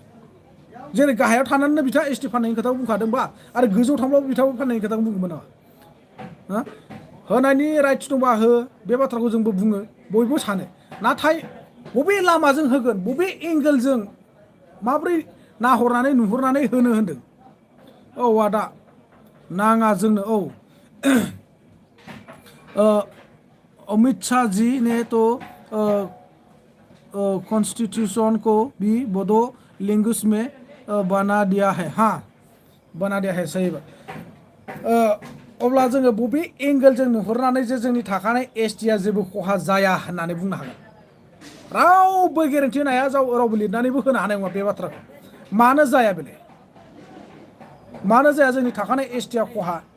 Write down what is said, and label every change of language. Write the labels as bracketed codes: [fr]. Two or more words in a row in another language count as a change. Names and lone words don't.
[brx] जेरै गाहायाव थानानैनो बिथाङा एसटि फाननायनि खोथाखौ बुंखादोंबा आरो गोजौआव थांब्लाबो बिथाङाबो फाननायनि खोथाखौ बुंगौमोन नामा? होनायनि राइट्स दंबा हो, बे बाथ्राखौ जोंबो बुङो, बयबो सानो। नाथाय बबे लामाजों होगोन, बबे एंगेलजों माब्रै नाहरनानै नुहुरनानै होनो होनदों? औ आदा नाङा जोंनो। [hi] अमित शाह जी ने तो कॉन्स्टिट्यूशन को भी बोडो लैंग्वेज में बना दिया है। हाँ बना दिया है, सही बात। [brx] अब्ला जोङो बबे एंगेलजों नुहुरनानै जे जोंनि थाखानाय एसटिआ जेबो खहा जाया होननानै बुंनो हागोन? रावबो गेरेन्टि होनो हाया, रावबो लिरनानैबो होनो हानाय नङा बे बाथ्राखौ। मानो जाया बेलाय? मानो जाया जोंनि थाखानाय एसटिआ खहा?